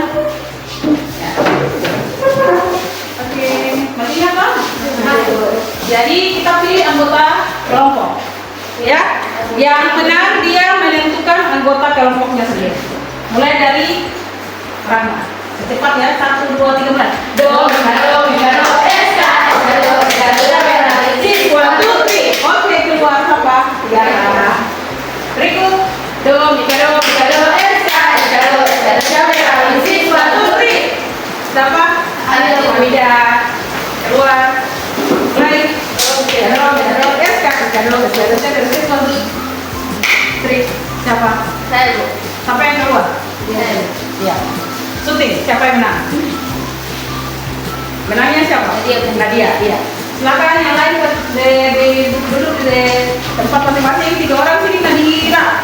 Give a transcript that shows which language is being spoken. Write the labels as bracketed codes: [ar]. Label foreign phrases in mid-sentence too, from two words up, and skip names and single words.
[id] Ya. Oke, masih ingat kan? Jadi kita pilih anggota kelompok. Ya, yang benar dia menentukan anggota kelompoknya sendiri. Mulai dari Rama. Cepat ya, 1, 2, 3, mulai. Do, mika, do, eska, do, si, 1, 2, 3. Oke, keluar siapa? Tiara. Berikut. Do, mika, do, eska, do, si, 1, 3. Siapa? Hamida. Keluar. Mulai. Do, eska, do, si, 1, 3. Siapa? Saya Bu. Siapa yang keluar? Iya. Syuting, siapa yang menang? Menangnya siapa? Nadia. Iya. Silakan yang lain duduk di tempat masing-masing. 3 orang sini Nadia.